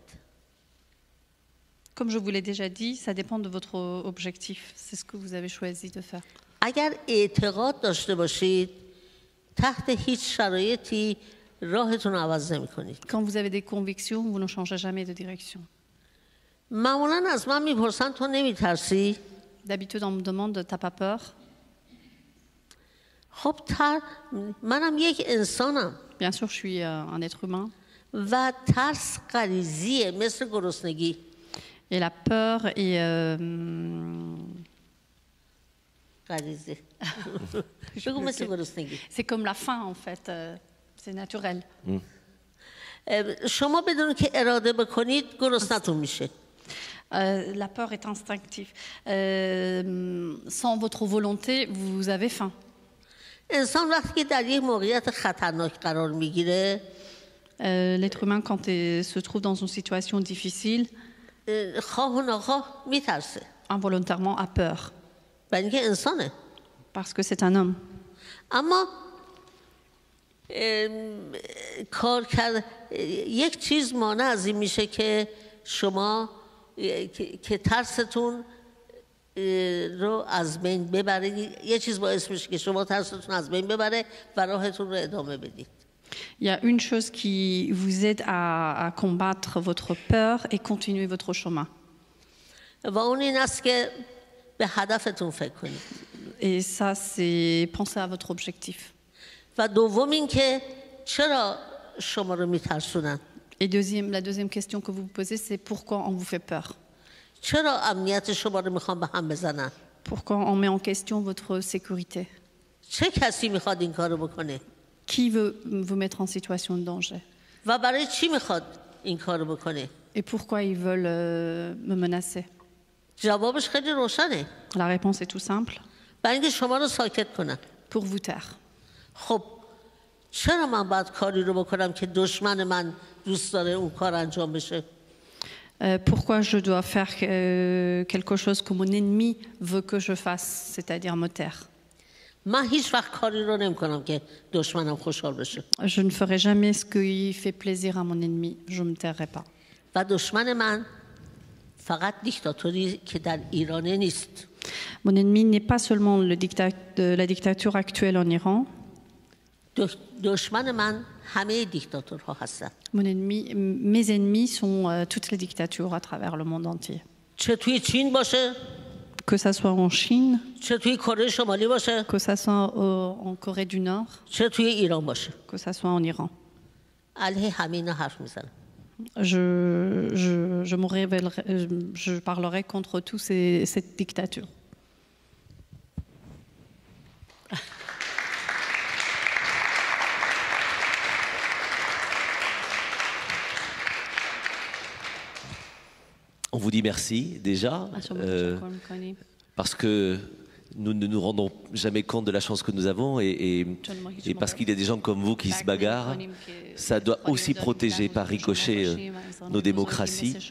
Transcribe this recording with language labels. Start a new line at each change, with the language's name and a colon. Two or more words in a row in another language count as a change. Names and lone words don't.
French: Comme je vous l'ai déjà dit, ça dépend de votre objectif. C'est ce que vous avez choisi de faire.
Persian: اگر اعتقاد داشته باشید تحت هیچ شرایطی راهتون رو عوض نمی‌کنید.
French: Quand vous avez des convictions, vous ne changez jamais de direction.
Persian: معمولا از من میپرسن تو نمیترسی؟
French: D'habitude, on me demande, t'as pas peur?
Persian: خب منم یک انسانم.
French: Bien sûr, je suis un être humain.
Persian: و ترس غریزیه مثل گرسنگی.
French: Et la peur est...
Persian: غریزه. بگو مثل گرسنگی.
French: C'est comme la faim, en fait. C'est naturel.
Persian: شما بدون که اراده بکنید گرسنتون میشه.
French: La peur est instinctive. Sans votre volonté, vous avez faim.
Persian: انسان وقتی که در یک موقعیت خطرناک قرار میگیره
French: l'être humain quand il se trouve dans une situation difficile
Persian: خواه و ناخواه میترسه.
French: Involontairement a peur.
Persian: برای اینکه انسانه.
French: Parce que c'est un homme.
Persian: اما کار کرد یک چیز مانع از این میشه که شما که ترستون رو از بین ببرید. یه چیز باعث میشه که شما ترستون از بین ببره و راهتون رو ادامه بدید.
French: Il y a une chose qui vous aide à combattre votre peur et continuer votre chemin.
Persian: و اون این است که به هدفتون فکر کنید.
French: Et ça, c'est penser à votre objectif.
Persian: و دوم این که چرا شما رو میترسونن.
French: Et la deuxième question que vous vous posez, c'est pourquoi on vous fait peur.
Persian: چرا امنیت شما رو میخوان به هم بزنن.
French: Pourquoi on met en question votre sécurité.
Persian: چه کسی میخواد این کارو بکنه.
French: Qui veut vous mettre en situation de danger.
Persian: و برای چی میخواد این کارو بکنه.
French: Et pourquoi ils veulent me menacer.
Persian: جوابش خیلی روشنه.
French: La réponse est tout simple.
Persian: برای اینکه شما رو ساکت کنن.
French: Pour vous taire.
Persian: خب چرا من باید کاری رو بکنم که دشمن من دوست داره اون کار انجام بشه؟
French: Pourquoi je dois faire quelque chose que mon ennemi veut que je fasse, c'est-à-dire me taire.
Persian: من هیچ وقت کاری رو نمی‌کنم که دشمنم خوشحال بشه.
French: Je ne ferai jamais ce qui fait plaisir à mon ennemi. Je me tairai pas.
Persian: و دشمن من فقط دیکتاتوری که در ایران نیست.
French: Mon ennemi n'est pas seulement la dictature actuelle en Iran.
Persian: دشمن من همه دیکتاتورها هستن.
French: Mes ennemis sont toutes les dictatures à travers le monde entier.
Persian: چه توی چین باشه؟
French: Que ça soit en Chine.
Persian: چه توی کره شمالی باشه؟
French: Que ça soit en Corée du Nord.
Persian: چه توی ایران باشه؟
French: Que ça soit en Iran.
Persian: علیه همینا حرف میزنم.
French: Je parlerai contre tous cette dictature. On vous dit merci déjà, parce que nous ne nous rendons jamais compte de la chance que nous avons et parce qu'il y a des gens comme vous qui se bagarrent, ça doit aussi protéger par ricochet nos démocraties.